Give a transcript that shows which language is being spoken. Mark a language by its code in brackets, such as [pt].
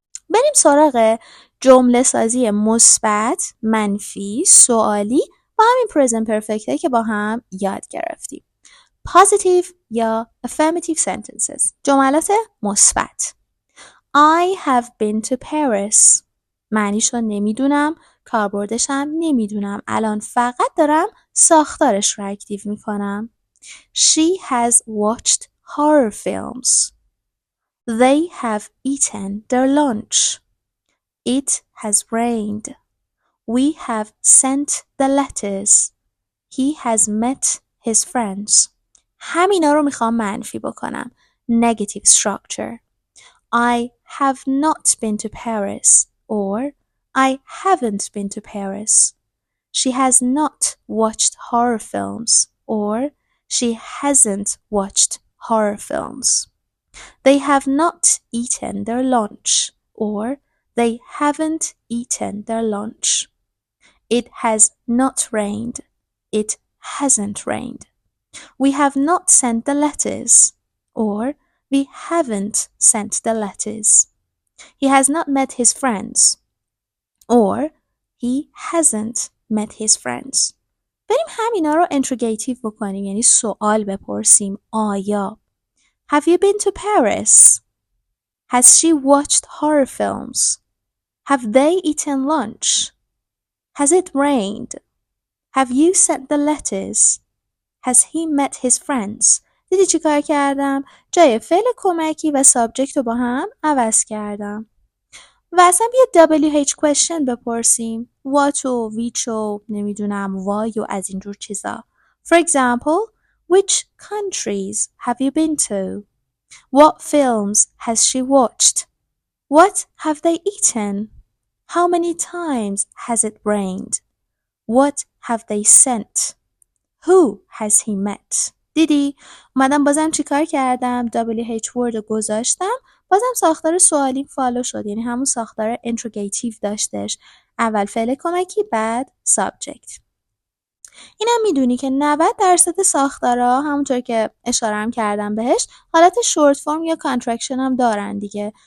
[fa] بریم سراغ جمله سازی مثبت، منفی، سوالی و همین present perfect که با هم یاد گرفتیم. [en] positive یا affirmative sentences، [fa] جملات مثبت. [en] I have been to Paris. [fa] معنیشو نمیدونم، کاربردشم نمیدونم، الان فقط دارم ساختارش رو اکتیو میکنم. [en] She has watched horror films. They have eaten their lunch. It has rained. We have sent the letters. He has met his friends. [fa] همینا رو میخوام منفی بکنم. [en] Negative structure. I have not been to Paris or I haven't been to Paris. She has not watched horror films or she hasn't watched horror films. They have not eaten their lunch or they haven't eaten their lunch. It has not rained. It hasn't rained. We have not sent the letters or we haven't sent the letters. He has not met his friends or he hasn't met his friends. [fa] بریم همینا رو interrogative بکنیم، یعنی سوال بپرسیم. [en] آیا Have you been to Paris? Has she watched horror films? Have they eaten lunch? Has it rained? Have you sent the letters? Has he met his friends? [fa] دیدی چی کار کردم؟ جای فعل کمکی و سابجکت رو با هم عوض کردم. و اصلا بیا WH question بپرسیم. What و which و نمیدونم why و از اینجور چیزا. [en] For example, which countries have you been to? What films has she watched? What have they eaten? How many times has it rained? What have they sent? Who has he met? [fa] دیدی؟ اومدم بازم چیکار کردم؟ WH word گذاشتم، بازم ساختار سوالی فالو شد، یعنی همون ساختار interrogative داشتش. اول فعل کمکی، بعد subject. اینم میدونی که 90% ساختارا همونطور که اشاره هم کردم بهش حالت شورت فرم یا کانترکشن هم دارن دیگه.